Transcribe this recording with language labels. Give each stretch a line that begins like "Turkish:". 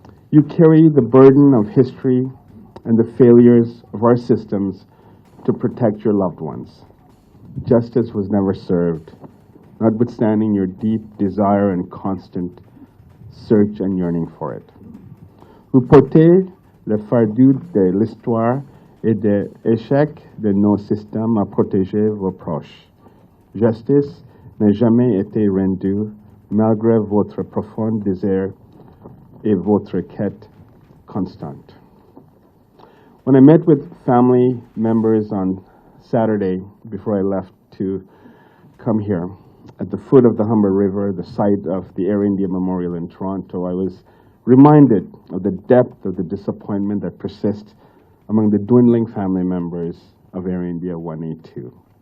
English: You carry the burden of history and the failures of our systems to protect your loved ones. Justice was never served, notwithstanding your deep desire and constant search and yearning for it.
French: Vous portez le fardeau de l'histoire et de l'échec de nos systèmes à protéger vos proches. Justice n'a jamais été rendue malgré votre profond désir et votre quête constante.
English: When I met with family members on Saturday before I left to come here, at the foot of the Humber River, the site of the Air India Memorial in Toronto, I was reminded of the depth of the disappointment that persists among the dwindling family members of Air India 182.